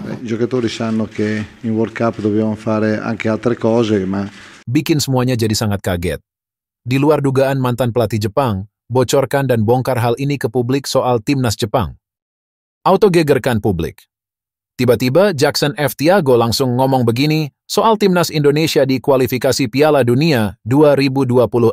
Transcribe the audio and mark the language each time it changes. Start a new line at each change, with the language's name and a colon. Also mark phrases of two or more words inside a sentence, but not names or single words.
Italian: I giocatori sanno che in
English: World Cup
Italian: dobbiamo fare anche altre cose, ma
Indonesian: bikin semuanya jadi sangat kaget. Di luar dugaan mantan pelatih Jepang, bocorkan dan bongkar hal ini ke publik soal timnas Jepang. Autogegerkan publik. Tiba-tiba Jackson F. Tiago langsung ngomong begini soal timnas Indonesia di kualifikasi Piala Dunia 2026.